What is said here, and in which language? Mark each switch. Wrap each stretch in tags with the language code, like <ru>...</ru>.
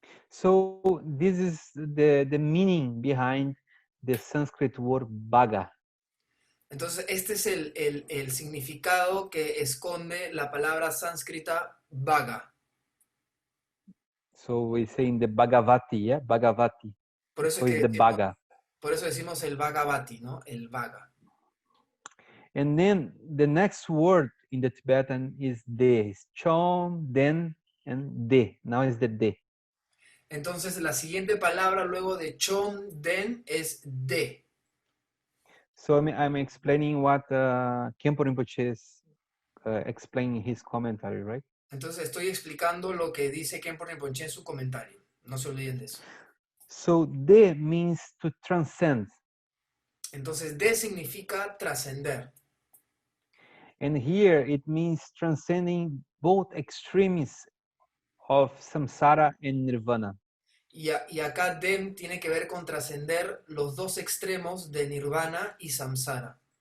<en>So this is the meaning behind the Sanskrit word bhaga.</en> <es>Entonces este es el significado que esconde la palabra sánscrita vaga.</es> <en>So we say in the Bhagavati, yeah, Bhagavati.</en> <es>Por eso</es> <en>So</en> <es>es</es> <en>it's</en> <es>que</es> <en>the bhaga.</en> <es>por eso decimos el Bhagavati, ¿no? El vaga.</es> <en>And then the next word in the Tibetan is de. It's Chom, Den, and de. Now is the de.</en> <es>Entonces la siguiente palabra luego de chom, den, es de.</es> <en>So I'm explaining what Khenpo Rinpoche is explaining his commentary, right?</en> <es>Entonces estoy explicando lo que dice Khenpo Rinpoche en su comentario. No se olviden de eso.</es> <en>So de means to transcend.</en> <es>Entonces de significa trascender.</es> <en>And here it means transcending both extremes of samsara and nirvana.</en> <es>Y acá den tiene que ver con trascender los 2 extremos de nirvana y samsara.</es>